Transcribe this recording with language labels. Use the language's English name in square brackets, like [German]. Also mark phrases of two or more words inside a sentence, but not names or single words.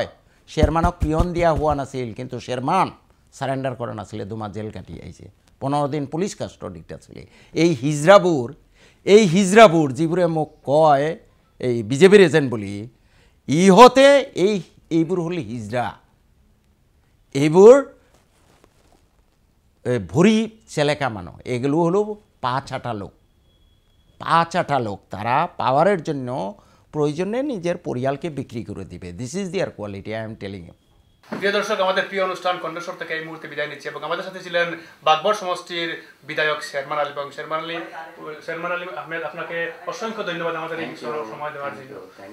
[Assamese] চেয়াৰমানক পিয়ন দিয়া হোৱা নাছিল, কিন্তু চেয়াৰমান সাৰেণ্ডাৰ কৰা নাছিলে, দুমাহ জেল কাটি আহিছে, 15 দিন পুলিচ কাষ্টডিত আছিলে। এই হিজৰাবোৰ যিবোৰে মোক কয় এই বিজেপিৰ এজেণ্ট বুলি, ইহঁতে এইবোৰ হ'ল হিজৰা। এইবোৰ ভৰি চেলেকা মানুহ, [Bangla] এগুলো হলো পা চাটা লোক। তারা পাওয়ারের জন্য প্রয়োজনে নিজের পরিয়ালকে বিক্রি করে দিবে। [English] This is their quality, I am telling you. [Bangla] প্রিয় দর্শক, আমাদের প্রিয় অনুষ্ঠান কণ্ঠস্বর থেকে এই মুহূর্তে বিদায় নিচ্ছি এবং আমাদের সাথে ছিলেন বাগবর সমষ্টির বিধায়ক শেরমান আলী, এবং শেরমান আলী আহমেদ, আপনাকে অসংখ্য ধন্যবাদ আমাদের এই সময় দেওয়ার জন্য।